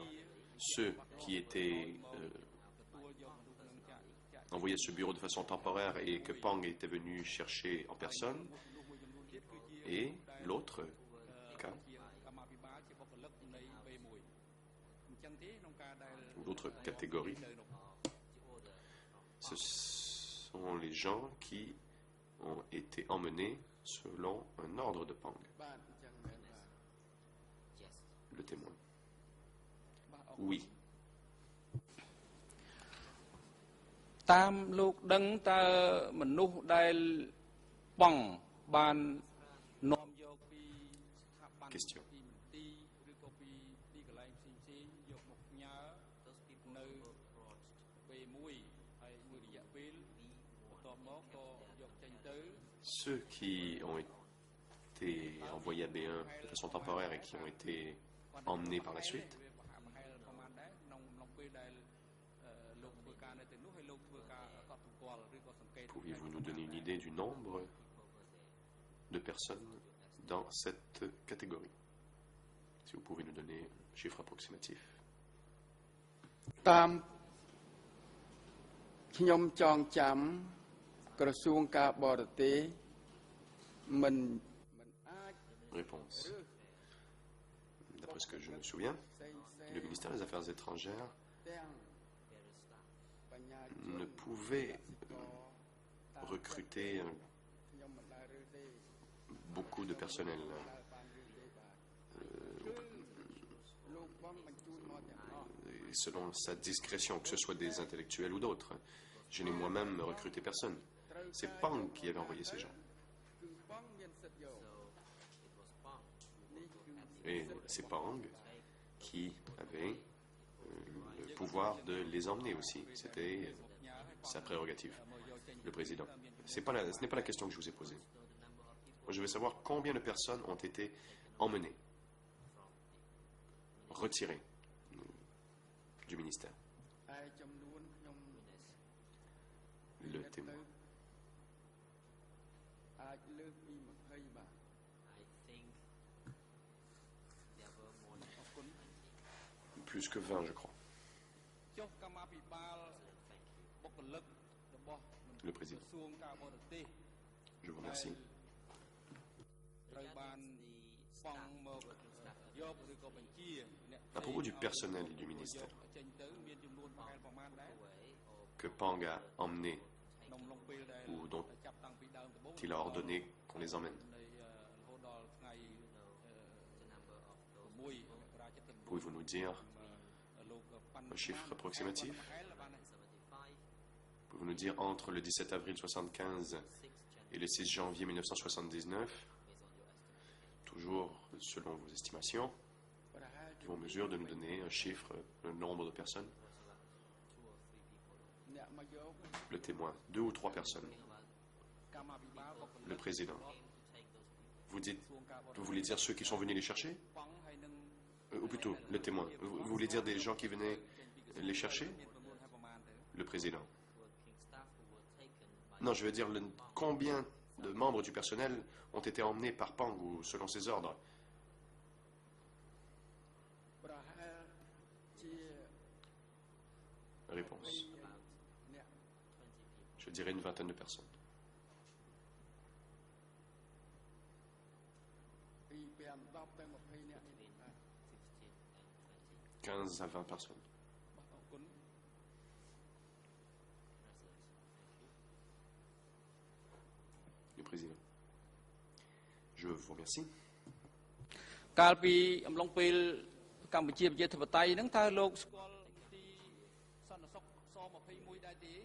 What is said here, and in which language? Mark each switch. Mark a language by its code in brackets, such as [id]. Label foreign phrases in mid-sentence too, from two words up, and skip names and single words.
[fr] Ceux qui étaient envoyés à ce bureau de façon temporaire et que Pang était venu chercher en personne, et l'autre cas, ou l'autre catégorie, ce sont les gens qui ont été emmenés selon un ordre de Pang. Le témoin. Oui. [km] តាមលោកដឹងតើមនុស្សដែលប៉ង់បាននាំយកពីស្ថាប័ន [fr] Question. [km] ទីឬក៏ពីទីកន្លែងផ្សេងៗយកមកផ្ញើនៅពេលមួយហើយមួយរយៈពេលបន្ទាប់មកក៏យកចេញទៅ [fr] Ceux qui ont été envoyés à B1 de façon temporaire et qui ont été emmenés par la suite. Pouvez-vous nous donner une idée du nombre de personnes dans cette catégorie? Si vous pouvez nous donner un chiffre approximatif. [km] តាមខ្ញុំចងចាំក្រសួងការបរទេសមិនអាច [fr] Réponse. D'après ce que je me souviens, le ministère des Affaires étrangères ne pouvait recruter beaucoup de personnel selon sa discrétion, que ce soit des intellectuels ou d'autres. Je n'ai moi-même recruté personne. C'est Pang qui avait envoyé ces gens. [km] គឺបងមានសិទ្ធិយក [fr] Et c'est Pang qui avait le pouvoir de les emmener aussi. C'était sa prérogative, le président. Ce n'est pas la question que je vous ai posée. Moi, je veux savoir combien de personnes ont été emmenées, retirées du ministère. [km] តែចំនួនខ្ញុំ [fr] Le témoin. [km] អាចលើសពី20បាទ [fr] Plus que 20, je crois. [km] ចុះកម្មាភិបាលបុគ្គលិករបស់ [fr] Le président. [km] ក្រសួងការបរទេស [fr] Je vous remercie. [km] ត្រូវបានប៉ង់មកយកឬក៏បញ្ជាអ្នក [fr] À propos du personnel du ministère [km] ចេញទៅមានចំនួនប្រហែលប្រមាណដែរ [fr] que Pang a emmené [km] ក្នុងឡុងពេលដែល [fr] ou dont [km] ចាប់តាំងពីដើមដំបូង [fr] il a ordonné qu'on les emmène. [km] នៃរហូតដល់ថ្ងៃ6មករាជិត [fr] Pouvez-vous nous dire un chiffre approximatif? Pouvez-vous nous dire entre le 17 avril 1975 et le 6 janvier 1979, toujours selon vos estimations, [km] ប្រហែល [fr] êtes-vous en mesure de nous donner un chiffre, le nombre de personnes? [km] អ្នកមកយក [fr] Le témoin, 2 ou 3 personnes. [km] កម្មាភិបាលបុគ្គលិក [fr] Le président. Vous voulez dire ceux qui sont venus les chercher? [km] ប៉ង់ហើយនឹង [fr] Ou plutôt, le témoin. Vous voulez dire des gens qui venaient les chercher? [km] មានចំនួនហើយប្រមាណទៅ [fr] Le président. Non, je veux dire combien de membres du personnel ont été emmenés par Pang ou selon ses ordres. [km] ប្រហែលជា [fr] Réponse. [km] អ្នក [fr] Je dirais une vingtaine de personnes. [km] ពី5 10ទៅ20អ្នកនេះបាទ [fr] 15 à 20 personnes. [km] បាទអរគុណ [fr] Le président. Je vous remercie. [km] កាលពីអំឡុងពេលកម្ពុជាប្រជាធិបតេយ្យហ្នឹងតើលោកស្គាល់ទីសន្តិសុខស21ដែរទេ